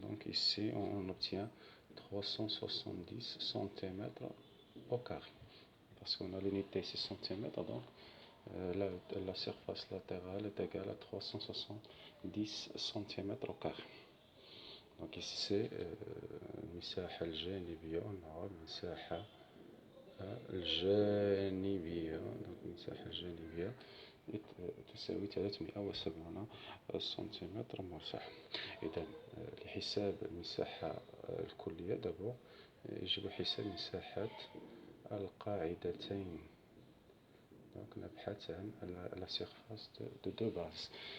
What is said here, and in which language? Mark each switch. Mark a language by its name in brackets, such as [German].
[French] Donc ici on obtient 370 cm au carré. Parce qu'on a l'unité 6 cm, donc la surface latérale est égale à 370 cm au carré. Donc ici c'est [Arabic] المساحة الجانبية. نعم المساحة الجانبية. donc المساحة الجانبية تساوي 370 سنتيمتر مربع. إذا لحساب المساحة الكلية دابور يجب حساب مساحة القاعدتين. [French] Donc [Arabic] نبحث عن [French] la surface de deux bases.